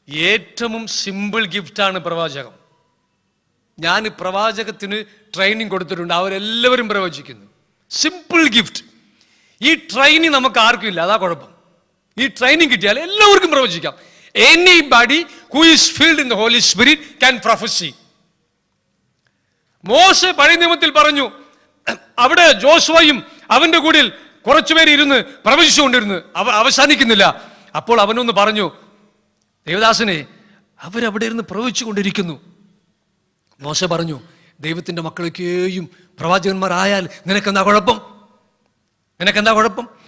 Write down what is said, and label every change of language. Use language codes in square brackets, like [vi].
[ml] ഏറ്റവും സിമ്പിൾ ഗിഫ്റ്റാണ് പ്രവാചകം. ഞാൻ പ്രവാചകത്തിന് ട്രെയിനിങ് കൊടുത്തിട്ടുണ്ട്, അവരെല്ലാവരും പ്രവചിക്കുന്നു. Simple gift. ഈ ട്രെയിനിങ് നമുക്ക് ആർക്കും ഇല്ല, അതാ കുഴപ്പം. ഈ ട്രെയിനിങ് കിട്ടിയാൽ എല്ലാവർക്കും പ്രവചിക്കാം. [en] Anybody who is filled in the Holy Spirit can prophesy. [ml] മോശെ പഴയ നിയമത്തിൽ പറഞ്ഞു, അവിടെ ജോഷുവയും അവന്റെ കൂടെ കുറച്ചുപേര് ഇരുന്ന് പ്രവചിച്ചുകൊണ്ടിരുന്നു, അവസാനിക്കുന്നില്ല. അപ്പോൾ അവനൊന്ന് പറഞ്ഞു, ദേവദാസനെ, അവരവിടെ ഇരുന്ന് പ്രവചിച്ചു കൊണ്ടിരിക്കുന്നു. മോശെ പറഞ്ഞു, ദൈവത്തിന്റെ മക്കളൊക്കെയും പ്രവാചകന്മാരായാൽ നിനക്കെന്താ കുഴപ്പം?